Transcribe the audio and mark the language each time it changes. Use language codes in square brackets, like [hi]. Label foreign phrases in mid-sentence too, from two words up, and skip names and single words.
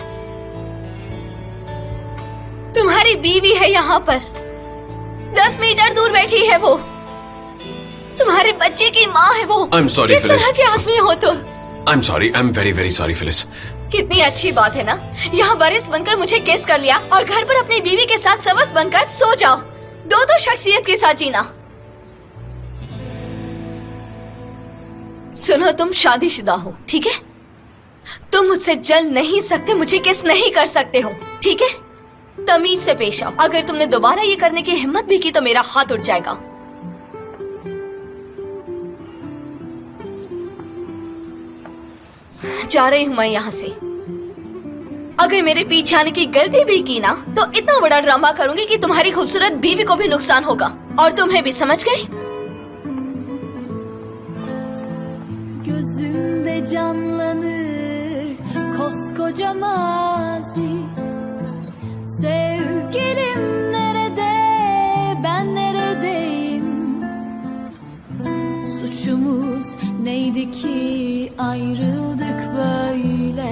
[hi] तुम्हारी बीवी है यहाँ पर, 10 मीटर दूर बैठी है वो। तुम्हारे बच्चे की माँ है वो। [en] I'm sorry, [hi] किस Phyllis. तरह के आदमी हो तुम? [en] I'm sorry, I'm very very sorry, [hi] फिलिस। कितनी अच्छी बात है ना, यहाँ वरिष्ठ बनकर मुझे किस कर लिया और घर पर अपनी बीवी के साथ सबस बनकर सो जाओ। दो शख्सियत के साथ जीना। सुनो, तुम शादीशुदा हो, ठीक है? तुम मुझसे जल नहीं सकते, मुझे किस नहीं कर सकते हो, ठीक है? तमीज से पेश आओ। अगर तुमने दोबारा ये करने की हिम्मत भी की तो मेरा हाथ उठ जाएगा। जा रही हूं मैं यहाँ से। अगर मेरे पीछे आने की गलती भी की ना तो इतना बड़ा ड्रामा करूंगी कि तुम्हारी खूबसूरत बीवी को भी नुकसान होगा और तुम्हें भी। समझ गई? [tr] Gözümde canlanır koskoca mazi. Sevgilim nerede, ben neredeyim? Suçumuz neydi ki ayrıldık böyle?